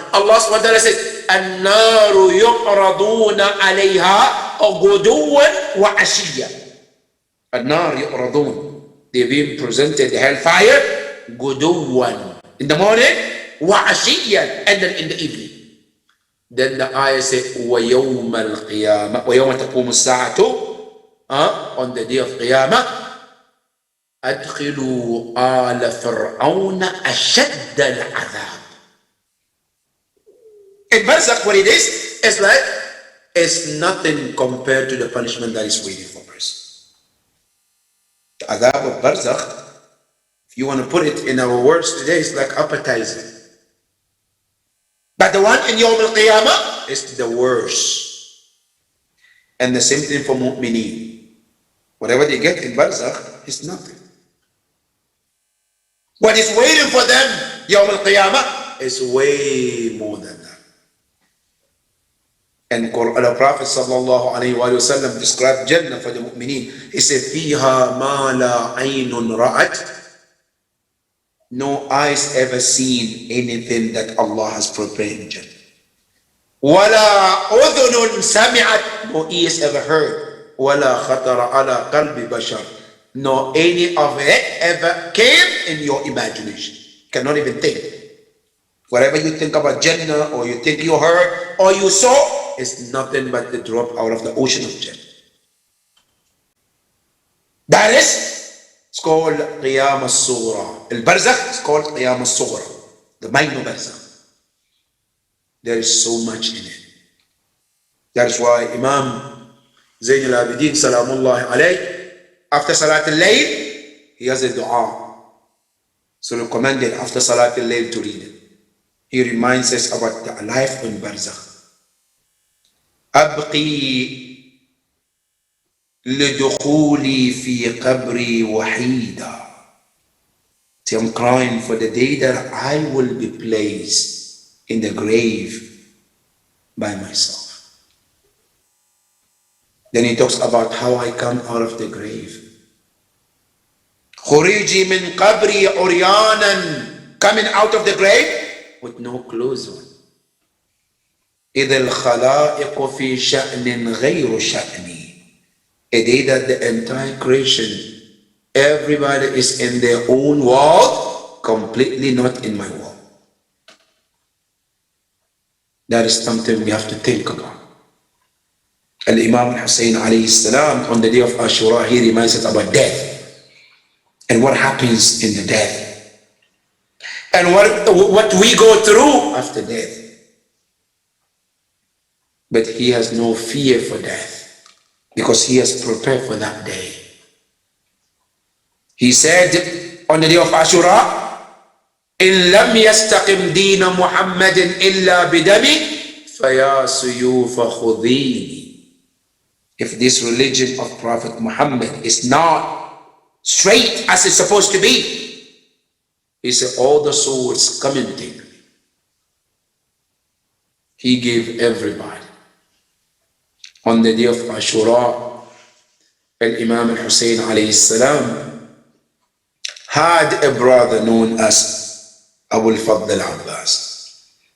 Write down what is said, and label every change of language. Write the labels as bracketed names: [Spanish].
[Arabic] Allah subhanahu wa ta'ala says, النَّارُ يُعْرَضُونَ عَلَيْهَا غُدُوًّا وَعَشِيًّا. النَّارُ يُعْرَضُونَ. [English] They're being presented, the hellfire, Guduwan, in the morning, وعشيًّا, and then in the evening. Then the ayah says, [Arabic] وَيَوْمَ الْقِيَامَةِ وَيَوْمَ تَقُومُ السَّاعَةُ, [English] on the day of Qiyamah, [Arabic] أَدْخِلُوا آلَ فِرْعَوْنَ أَشَدَّ الْعَذَابِ. [English] In Barzakh, what it is, it's like, it's nothing compared to the punishment that is waiting for us. The adhab of Barzakh, if you want to put it in our words today, it's like appetizer. But the one in Yawm al-Qiyamah is the worst. And the same thing for mu'mineen. Whatever they get in Barzakh is nothing. What is waiting for them, Yawm al-Qiyamah, is way more than that. And the Prophet sallallahu alayhi wa sallam described Jannah for the mu'mineen. He said, [Arabic] فِيهَا مَا لَا عَيْنٌ رَأَتْ. [English] No eyes ever seen anything that Allah has prepared in Jannah. [Arabic] وَلَا أُذُنٌ سَمِعَتْ. [English] No ears ever heard. [Arabic] وَلَا خَطَرَ عَلَى قَلْبِ بَشَرٍ. [English] No any of it ever came in your imagination. Cannot even think. Whatever you think about Jannah, or you think you heard, or you saw, is nothing but the drop out of the ocean of Jannah. That is, it's called Qiyam al-Sughra. Al-Barzakh is called Qiyam al-Sughra. The minor Barzakh. There is so much in it. That is why Imam Zayn al-Abidin Salamullahi alayh, after Salat al-Layl, he has a dua. So recommended after Salat al-Layl to read it. He reminds us about the life in Barzakh. [Arabic] أبقي لدخولي في قبري وحيدا. [English] See, I'm crying for the day that I will be placed in the grave by myself. Then he talks about how I come out of the grave. [Arabic] خروجي من قبري عريانا. [English] Coming out of the grave with no clothes on. [Arabic] إذا الخلائق في شأن غير شأني. [English] A day that the entire creation, everybody is in their own world, completely not in my world. That is something we have to think about. Al-Imam al-Hussein alayhi salam, on the day of Ashura, he reminds us about death and what happens in the death and what we go through after death. But he has no fear for death because he has prepared for that day. He said on the day of Ashura, [Arabic] إِن لَمْ يَسْتَقِمْ دِينَ مُحَمَّدٍ إِلَّا بِدَمِي فَيَا سُيُوفَ خُذِينِ. [English] If this religion of Prophet Muhammad is not straight as it's supposed to be, he said, all the swords come and take me. He gave everybody. On the day of Ashura, Al-Imam al-Hussein alayhi salam had a brother known as Abu al-Fadl al-Abbas.